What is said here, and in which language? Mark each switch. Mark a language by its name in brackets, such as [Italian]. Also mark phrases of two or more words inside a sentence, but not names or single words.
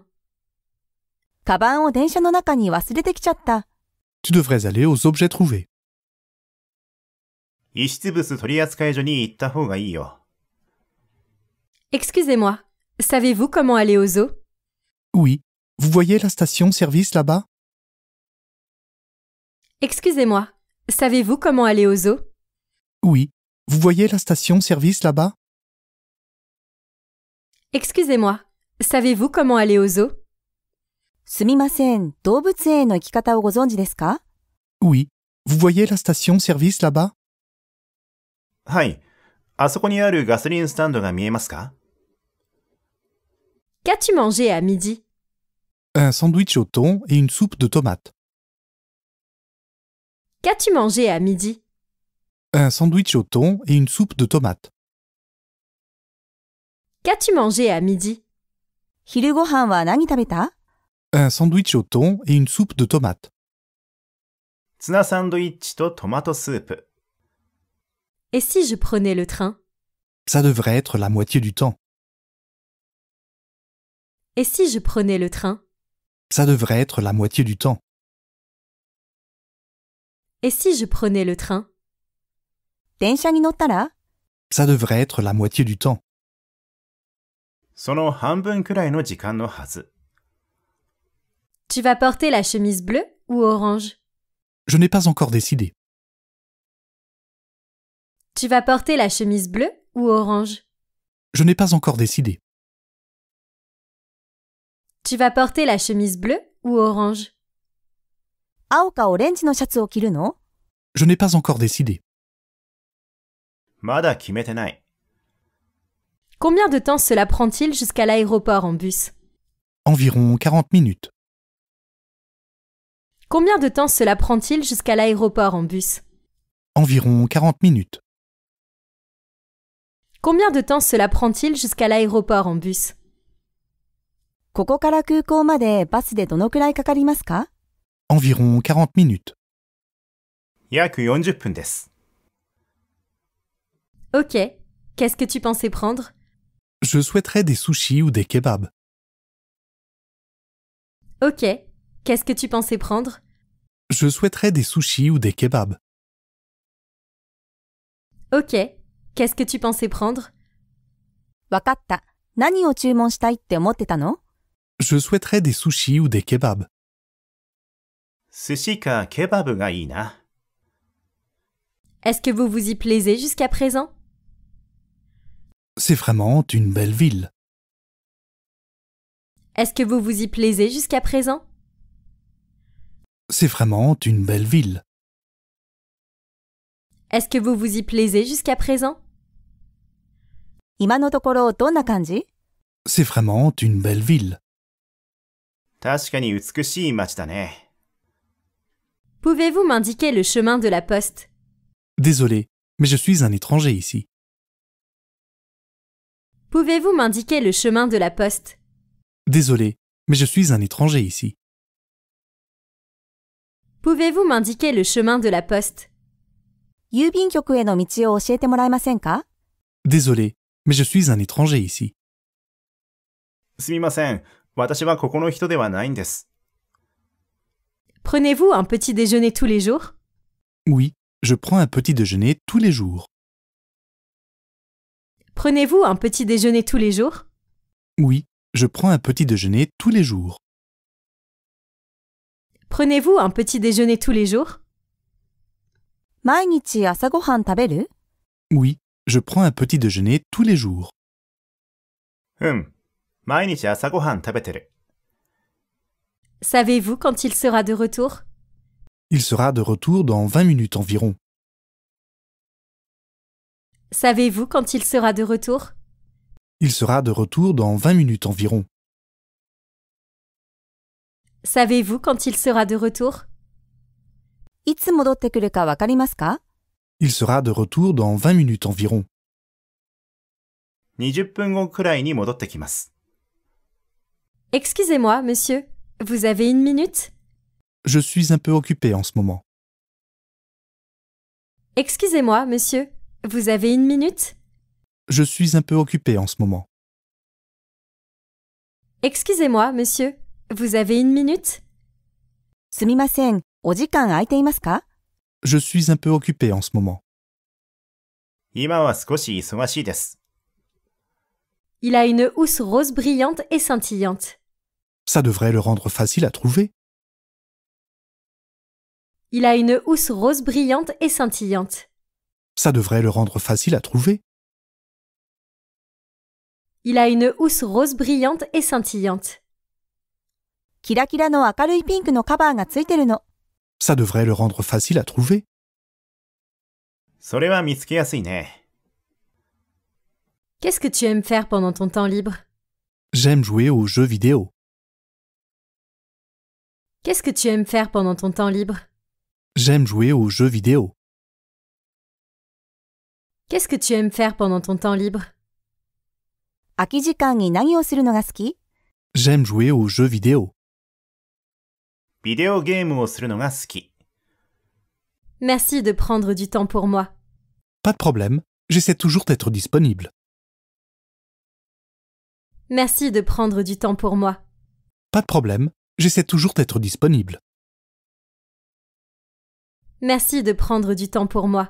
[Japanese] カバンを電車の中に忘れてきちゃった。 [French] Tu devrais aller aux objets trouvés. [Japanese] 遺失物取扱所に行った方がいいよ。 [French] Excusez-moi, savez-vous comment aller au zoo? Oui, vous voyez la station-service là-bas? Excusez-moi, savez-vous comment aller au zoo? Oui, vous voyez la station-service là-bas? Excusez-moi, savez-vous comment aller au zoo? [Japanese] すみません、動物園への行き方をご存知ですか？ [French] Oui, vous voyez la station-service là-bas? [Japanese] はい。あそこにあるガソリンスタンドが見えますか？ [French] Qu'as-tu mangé à midi? Un sandwich au thon et une soupe de tomates. Qu'as-tu mangé à midi? Un sandwich au thon et une soupe de tomates. Qu'as-tu mangé à midi? [Japanese] 昼ご飯は何食べた？ [French] Un sandwich au thon et une soupe de tomates. [Japanese] ツナサンドイッチとトマトスープ。 [French] Et si je prenais le train? Ça devrait être la moitié du temps. Et si je prenais le train? Ça devrait être la moitié du temps. Et si je prenais le train? [Japanese] 電車に乗ったら？ [French] Ça devrait être la moitié du temps. [Japanese] その半分くらいの時間のはず。 [French] Tu vas porter la chemise bleue ou orange? Je n'ai pas encore décidé. Tu vas porter la chemise bleue ou orange? Je n'ai pas encore décidé. Tu vas porter la chemise bleue ou orange? [Japanese] 青かオレンジのシャツを着るの？ [French] Je n'ai pas encore décidé. [Japanese] まだ決めてない。 [French] Combien de temps cela prend-il jusqu'à l'aéroport en bus? Environ 40 minutes. Combien de temps cela prend-il jusqu'à l'aéroport en bus? Environ 40 minutes. Combien de temps cela prend-il jusqu'à l'aéroport en bus? [Japanese] ここから空港までバスでどのくらいかかりますか？ [French] Environ 40 minutes. [Japanese] 約40分です。 [French] Ok. Qu'est-ce que tu pensais prendre? Je souhaiterais des sushis ou des kebabs. Ok. Qu'est-ce que tu pensais prendre? Je souhaiterais des sushis ou des kebabs. Ok. Qu'est-ce que tu pensais prendre? [Japanese] わかった。何を注文したいって思ってたの？ [French] Je souhaiterais des sushis ou des kebabs. [Japanese] 寿司かケバブがいいな。 [French] Est-ce que vous vous y plaisez jusqu'à présent? C'est vraiment une belle ville. Est-ce que vous vous y plaisez jusqu'à présent? C'est vraiment une belle ville. Est-ce que vous vous y plaisez jusqu'à présent? [Japanese] 今のところどんな感じ？ [French] C'est vraiment une belle ville. [Japanese] 確かに美しい街だね。 [French] Pouvez-vous m'indiquer le chemin de la poste? Désolé, mais je suis un étranger ici. Pouvez-vous m'indiquer le chemin de la poste? Désolé, mais je suis un étranger ici. Pouvez-vous m'indiquer le chemin de la poste? [Japanese] 郵便局への道を教えてもらえませんか？ [French] Désolé, mais je suis un étranger ici. [Japanese] すみません。私はここの人ではないんです。 [French] Prenez-vous un petit déjeuner tous les jours? Oui, je prends un petit déjeuner tous les jours. Prenez-vous un petit déjeuner tous les jours? Oui, je prends un petit déjeuner tous les jours. Prenez-vous un petit déjeuner tous les jours? [Japanese] 毎日朝ごはん食べる？ [French] Oui, je prends un petit déjeuner tous les jours. [Japanese] 毎日朝ごはん食べてる。 [French] Savez-vous quand il sera de retour? Il sera de retour dans 20 minutes environ. Savez-vous quand il sera de retour? Il sera de retour dans 20 minutes environ. Savez-vous quand il sera de retour? [Japanese] いつ戻ってくるかわかりますか？ [French] Il sera de retour dans 20 minutes environ. [Japanese] 20 分後くらいに戻ってきます。 [French] Excusez-moi, monsieur. Vous avez une minute? Je suis un peu occupé en ce moment. Excusez-moi, monsieur. Vous avez une minute? Je suis un peu occupé en ce moment. Excusez-moi, monsieur. Vous avez une minute? [Japanese] すみません。お時間空いていますか？ [French] Je suis un peu occupé en ce moment. [Japanese] 今は少し忙しいです。 [French] Il a une housse rose brillante et scintillante. Ça devrait le rendre facile à trouver. Il a une housse rose brillante et scintillante. Ça devrait le rendre facile à trouver. Il a une housse rose brillante et scintillante. [Japanese] キラキラの明るいピンクのカバーがついてるの。 [French] Ça devrait le rendre facile à trouver. [Japanese] それは見つけやすいね。 [French] Qu'est-ce que tu aimes faire pendant ton temps libre? J'aime jouer aux jeux vidéo. Qu'est-ce que tu aimes faire pendant ton temps libre? J'aime jouer aux jeux vidéo. Qu'est-ce que tu aimes faire pendant ton temps libre? [Japanese] 空き時間に何をするのが好き？ [French] J'aime jouer aux jeux vidéo. [Japanese] ビデオゲームをするのが好き。 [French] Merci de prendre du temps pour moi. Pas de problème, j'essaie toujours d'être disponible. Merci de prendre du temps pour moi. Pas de problème, j'essaie toujours d'être disponible. Merci de prendre du temps pour moi.